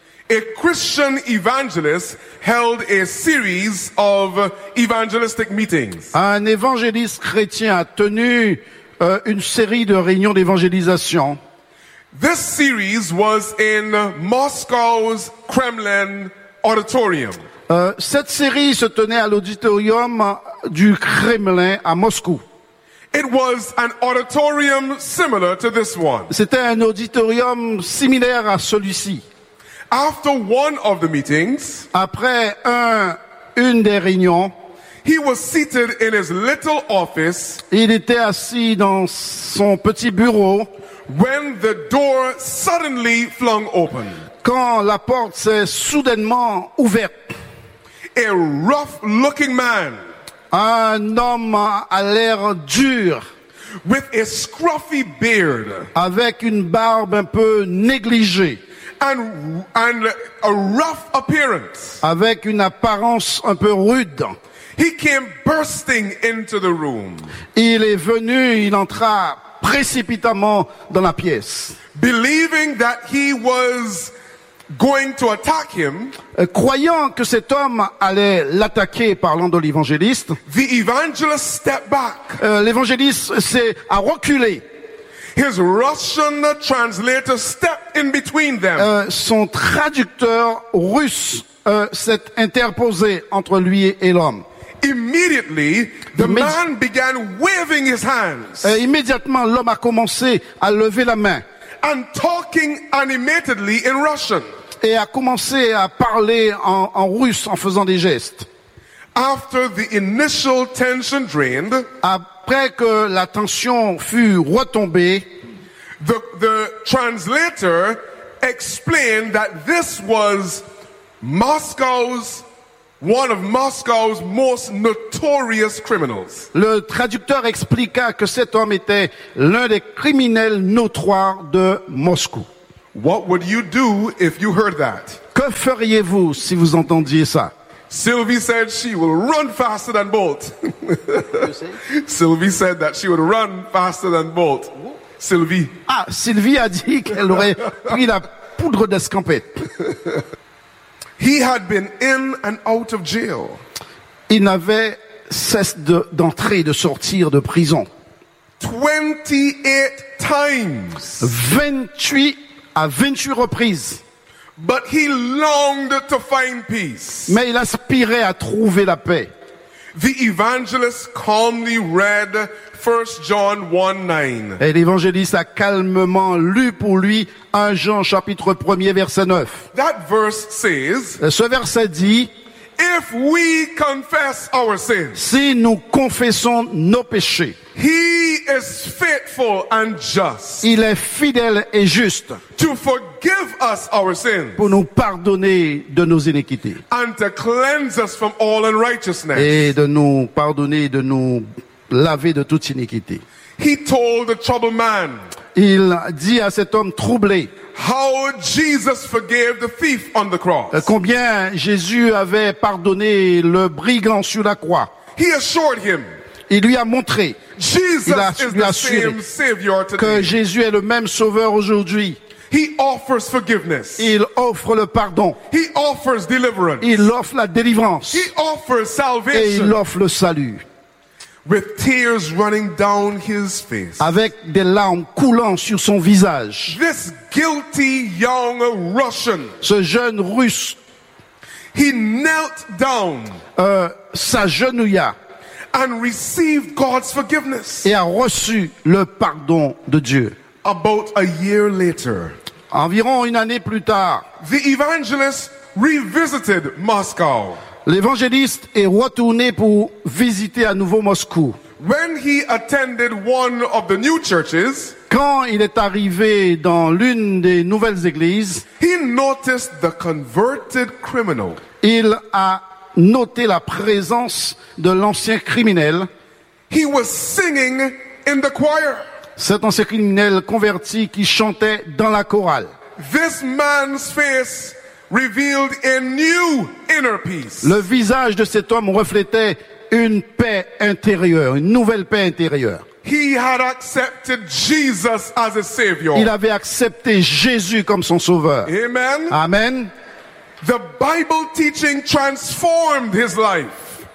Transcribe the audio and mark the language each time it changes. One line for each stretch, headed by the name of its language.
English: a Christian evangelist held a series of evangelistic meetings.
French: Un évangéliste chrétien a tenu une série de réunions d'évangélisation.
English: This series was in Moscow's Kremlin auditorium.
French: Cette série se tenait à l'auditorium du Kremlin à Moscou.
English: It was an auditorium similar to this one.
French: C'était un auditorium similaire à celui-ci.
English: After one of the meetings,
French: après une des réunions,
English: he was seated in his little office.
French: Il était assis dans son petit bureau.
English: When the door suddenly flung open,
French: quand la porte s'est soudainement ouverte,
English: a rough-looking man,
French: un homme à l'air dur,
English: with a scruffy beard,
French: avec une barbe un peu négligée,
English: and a rough appearance,
French: avec une apparence un peu rude,
English: he came bursting into the room.
French: Il est venu, il entra précipitamment dans la pièce,
English: believing that he was going to attack him,
French: croyant que cet homme allait l'attaquer, parlant de l'évangéliste.
English: The evangelist stepped back.
French: L'évangéliste s'est reculé.
English: His Russian translator stepped in between them.
French: Son traducteur russe s'est interposé entre lui et l'homme.
English: Immediately, the man began waving his hands.
French: Immédiatement, l'homme a commencé à lever la main.
English: And talking animatedly in Russian.
French: Et a commencé à parler en russe en faisant des gestes.
English: After the initial tension drained,
French: après que la tension fut retombée,
English: the translator explained that this was Moscow's. One of Moscow's most notorious criminals.
French: Le traducteur expliqua que cet homme était l'un des criminels notoires de Moscou.
English: What would you do if you heard that?
French: Que feriez-vous si vous entendiez ça?
English: Sylvie said she will run faster than Bolt. Sylvie said that she would run faster than Bolt. Sylvie.
French: Ah, Sylvie a dit qu'elle aurait pris la poudre d'escampette.
English: He had been in and out of jail.
French: Il n'avait cesse d'entrer et de sortir de prison.
English: 28 times.
French: 28 à 28 reprises.
English: But he longed to find peace.
French: Mais il aspirait à trouver la paix.
English: The evangelist calmly read 1 John 1:9.
French: Et l'évangéliste a calmement lu pour lui 1 Jean chapitre 1 verset 9.
English: That verse says,
French: ce verset dit,
English: if we confess our sins,
French: si nous confessons nos péchés,
English: he is faithful and just,
French: il est fidèle et juste,
English: to forgive us our sins,
French: pour nous pardonner de nos iniquités,
English: and to cleanse us from all unrighteousness,
French: et de nous pardonner, de nous laver de toute iniquité.
English: He told the troubled man,
French: il dit à cet homme troublé,
English: how Jesus forgave the thief on the cross.
French: Combien Jésus avait pardonné le brigand sur la croix.
English: He assured him,
French: il lui a montré,
English: Jesus
French: il a,
English: is the same savior today.
French: Que Jésus est le même sauveur aujourd'hui.
English: He offers forgiveness.
French: Il offre le pardon.
English: He offers deliverance.
French: Il offre la délivrance.
English: He offers salvation.
French: Et il offre le salut.
English: With tears running down his face.
French: Avec des larmes coulant sur son visage.
English: This guilty young Russian.
French: Ce jeune russe.
English: He knelt down.
French: S'agenouilla.
English: And received God's forgiveness.
French: Et a reçu le pardon de Dieu.
English: About a year later.
French: Environ une année plus tard.
English: The evangelist revisited Moscow.
French: L'évangéliste est retourné pour visiter à nouveau Moscou.
English: When he attended one of the new churches,
French: quand il est arrivé dans l'une des nouvelles églises,
English: he noticed the converted criminal.
French: Il a noté la présence de l'ancien criminel.
English: He was singing in the choir.
French: Cet ancien criminel converti qui chantait dans la chorale.
English: This man's face revealed a new inner peace.
French: Le visage de cet homme reflétait une paix intérieure, une nouvelle paix intérieure.
English: He had accepted Jesus as a savior.
French: Il avait accepté Jésus comme son sauveur.
English: Amen.
French: Amen.
English: The Bible teaching transformed his life.